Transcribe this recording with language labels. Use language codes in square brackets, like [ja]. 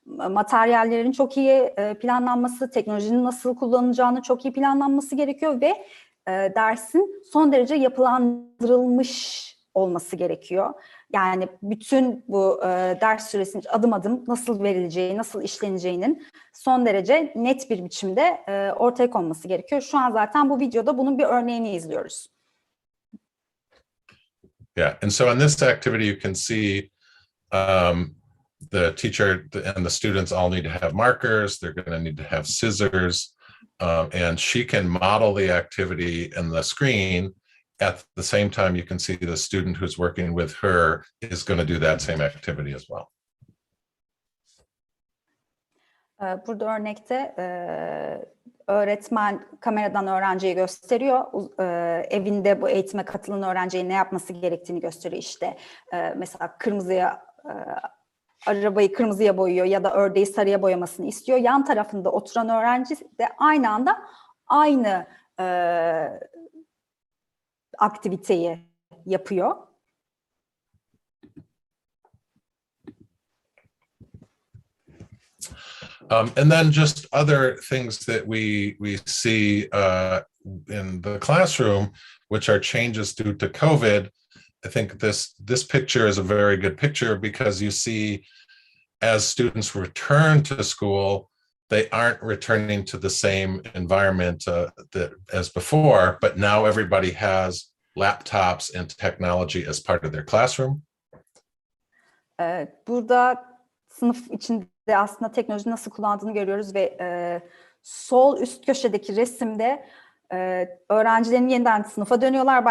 [tr] Materyallerin çok iyi planlanması, teknolojinin nasıl kullanılacağını çok iyi planlanması gerekiyor ve dersin son derece yapılandırılmış olması gerekiyor. Yani bütün bu ders süresince adım adım nasıl verileceği, nasıl işleneceğinin son derece net bir biçimde ortaya konması gerekiyor. Şu an zaten bu videoda bunun bir örneğini izliyoruz. [en] Yeah, and so in this activity you can see the teacher and the students all need to have markers. They're going to need to have scissors, and she can model the activity in the screen. At the same time, you can see the student who's working with her is going to do that same activity as well. [tr] Burada örnekte öğretmen kameradan öğrenciyi gösteriyor. Evinde bu eğitime katılan öğrenciye ne yapması gerektiğini gösteriyor. İşte mesela arabayı kırmızıya boyuyor ya da ördeği sarıya boyamasını istiyor. Yan tarafında oturan öğrenci de aynı anda aynı aktiviteyi yapıyor. [en] And then just other things that we see in the classroom, which are changes due to COVID. I think this picture is a very good picture because you see as students return to school, they aren't returning to the same environment as before, but now everybody has laptops and technology as part of their classroom. [tr] Burada sınıf içinde aslında teknoloji nasıl kullandığını görüyoruz ve sol üst köşedeki resimde öğrencilerin yeniden sınıfa dönüyorlar.